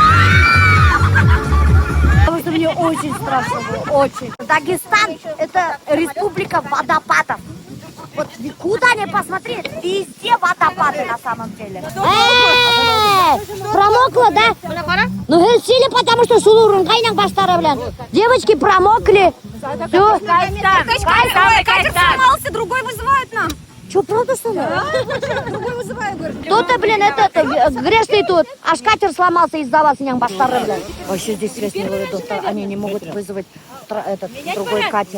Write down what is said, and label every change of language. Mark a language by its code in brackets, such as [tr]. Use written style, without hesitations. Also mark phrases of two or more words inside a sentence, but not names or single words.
[ru] Потому что мне очень страшно было, очень. Дагестан – это республика водопадов. Вот куда ни посмотреть, везде водопады на самом деле. Промокла, да? Ну, сильно, потому что [kum] сулурун кайнак баштары белян. [ru] Девочки промокли. Все. Катер сломался, другой вызывают нам. Что, правда, что ли? Другой вызывают, говорит. Кто-то, блин, это грешный тут. Аж катер сломался из-за вас, [kum] ням баштары белян. [ru] Вообще здесь связь не ловит, они не могут вызвать этот другой катер.